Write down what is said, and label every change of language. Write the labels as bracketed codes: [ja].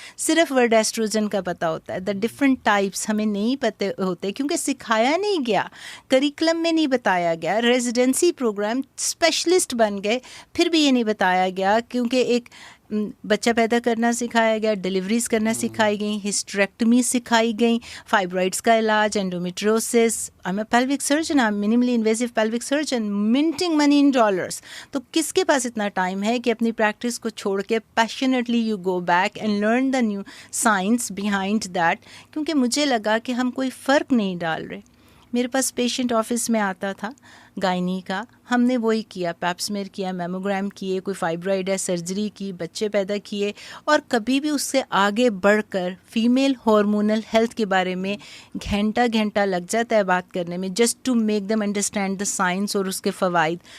[ur] صرف word oestrogen کا پتا ہوتا ہے, [en] the different types [ur] ہمیں نہیں پتے ہوتے کیونکہ سکھایا نہیں گیا, کریکلم میں نہیں بتایا گیا. ریزیڈنسی پروگرام اسپیشلسٹ بن گئے, پھر بھی یہ نہیں بتایا گیا کیونککہ ایک بچہ پیدا کرنا سکھایا گیا, ڈیلیوریز کرنا سکھائی گئیں, ہسٹریکٹمی سکھائی گئیں, فائبرائڈس کا علاج, انڈومیٹریوسس. [en] I'm a pelvic surgeon, I'm minimally invasive pelvic surgeon, minting money in dollars. [ur] تو کس کے پاس اتنا ٹائم ہے کہ اپنی پریکٹس کو چھوڑ کے [en] passionately you go back and learn the new science behind that, [ur] کیونکہ مجھے لگا کہ ہم کوئی فرق نہیں ڈال رہے. میرے پاس پیشنٹ آفس میں آتا تھا گائنی کا, ہم نے وہی کیا, پیپسمیئر کیا, میموگرام کیے, کوئی فائبرائڈ ہے سرجری کی, بچے پیدا کیے, اور کبھی بھی اس سے آگے بڑھ کر فیمیل ہارمونل ہیلتھ کے بارے میں گھنٹہ لگ جاتا ہے بات کرنے میں, [en] just to make them understand the science [ur] اور اس کے فوائد.